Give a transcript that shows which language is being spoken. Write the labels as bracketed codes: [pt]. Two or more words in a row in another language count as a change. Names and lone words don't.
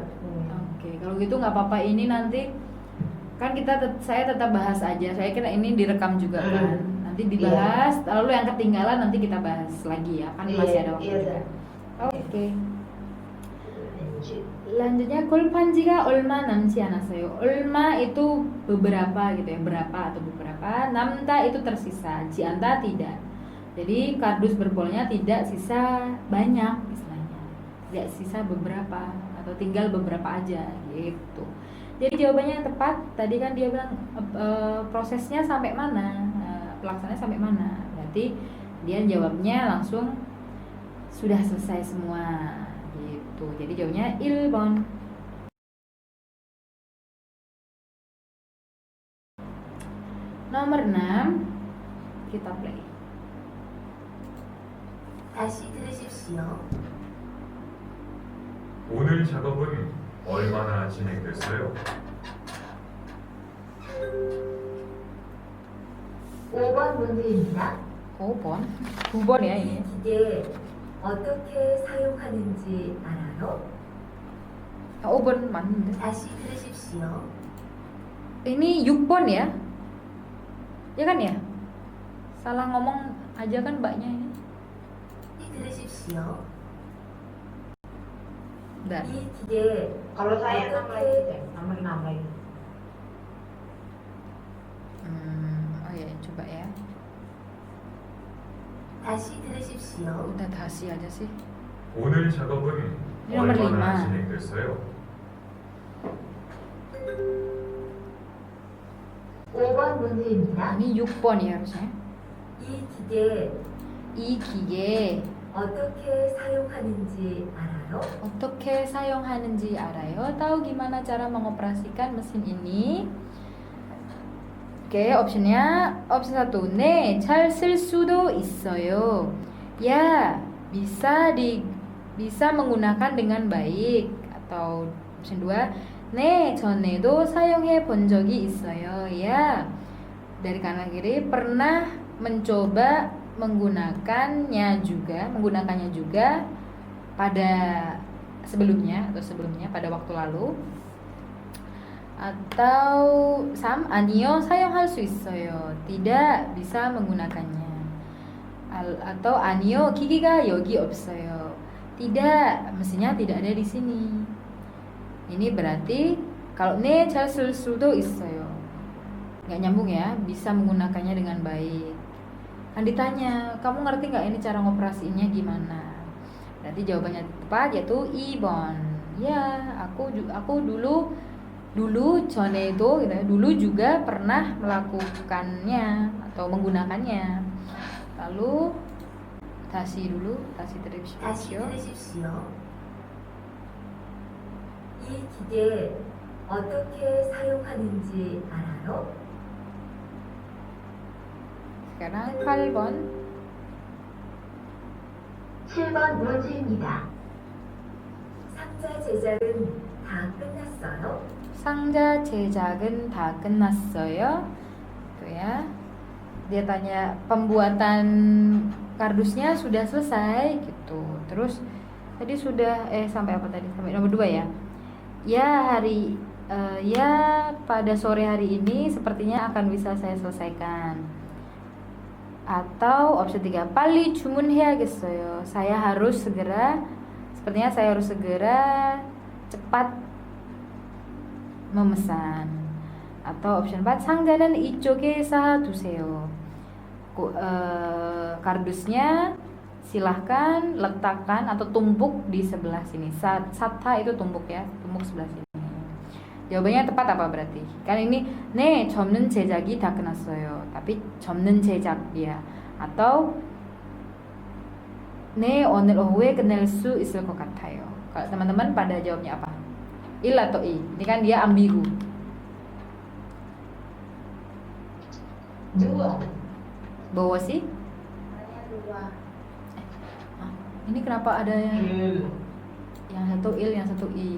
[id] Oke, kalau gitu nggak apa-apa, ini nanti kan saya tetap bahas aja. Saya kira ini direkam juga kan. Nanti dibahas, lalu yang ketinggalan nanti kita bahas lagi ya. Kan masih ada waktu juga. Oke. Lanjutnya [ko] 골판지가 얼마 남지 않았어요. [id] 얼마 itu beberapa gitu ya, berapa atau beberapa. 남다 itu tersisa, 지않다 tidak. Jadi kardus berpolnya tidak sisa banyak istilahnya. Tidak sisa beberapa atau tinggal beberapa aja gitu. Jadi jawabannya yang tepat tadi kan dia bilang prosesnya sampai mana, pelaksanaannya sampai mana. Berarti Dia jawabnya langsung sudah selesai semua gitu. Jadi jawabnya 1번. Nomor 6 kita play. [ko] 다시 들으십시오. 오늘 작업은 얼마나 진행됐어요? 5번 문제입니다. 5번. 9번이야 이 [id] ini. [ko] 기계 어떻게 사용하는지 알아요? 5번 맞는데. 다시 들으십시오. [id] Ini 6번 ya? Ya kan ya? Salah ngomong aja kan mbaknya ini. [ko] 들으십시오. [id] Bentar. [ko] 이 기계 [id] Kalau saya 6 lagi [ko] 어떻게 [id] deh, nomor 6 lagi. Oh ya, coba ya. [ko] 다시 들으십시오. [id] Udah dasi aja sih. [ko] 오늘 작업은 [id] ini nomor [ko] 얼마나 [id] 5. [ko] 진행됐어요? 5번 문제입니다. [id] Ini 6번 ya harusnya. [ko] 이 기계 이 기계 어떻게 사용하는지 알아요? 어떻게 사용하는지 알아요? [id] Tahu gimana cara mengoperasikan mesin ini? Oke, optionnya opsi 1. [ko] 네, 잘 쓸 수도 있어요. [id] Ya, bisa menggunakan dengan baik. Atau option 2. [ko] 네, 전에도 사용해 본 적이 있어요. [id] Ya, dari kanan kiri pernah mencoba menggunakannya juga pada sebelumnya pada waktu lalu. [ko] Atau 아니요 사용할 수 있어요. [id] Tidak bisa menggunakannya. [ko] Atau 아니요 기기가 여기 없어요. [id] Tidak, mesinnya tidak ada di sini. Ini berarti kalau [ko] 네 잘 쓸 수도 있어요. [id] Nggak nyambung ya, bisa menggunakannya dengan baik. Kan ditanya, kamu ngerti nggak ini cara ngoperasiinnya gimana? Berarti jawabannya tepat yaitu 2번. Ya, aku dulu 전에도 gitu ya, dulu juga pernah melakukannya atau menggunakannya. Lalu 다시 [ko] 다시 들으십시오. 들으십시오. 이 기계 어떻게 사용하는지 알아요? [id] Sekarang 8번. [ko] 7번 문제입니다. 상자 제작은 다 끝났어요? 상자 제작은 다 끝났어요? [id] Tuh ya. Dia tanya pembuatan kardusnya sudah selesai gitu. Terus tadi sudah sampai apa tadi? Sampai nomor 2 ya. Ya pada sore hari ini sepertinya akan bisa saya selesaikan. Atau opsi 3, [ko] 빨리 주문해야겠어요. [id] Sepertinya saya harus segera cepat memesan. Atau opsi 4, [ko] 상자는 이쪽에 쌓아두세요. [id] Kardusnya silahkan letakkan atau tumpuk di sebelah sini. Sata itu tumpuk ya, tumpuk sebelah sini. Jawabannya tepat apa berarti? Kan ini [ko] 네, 접는 제작이 다 끝났어요. Tapi 접는 제작이야. Atau 네, 오늘 오후에 끝낼 수 있을 것 같아요. [id] Kalau teman-teman pada jawabnya apa? Il atau i? Ini kan dia ambigu. 2. Bawa sih? Ini kenapa ada yang satu il, yang satu i?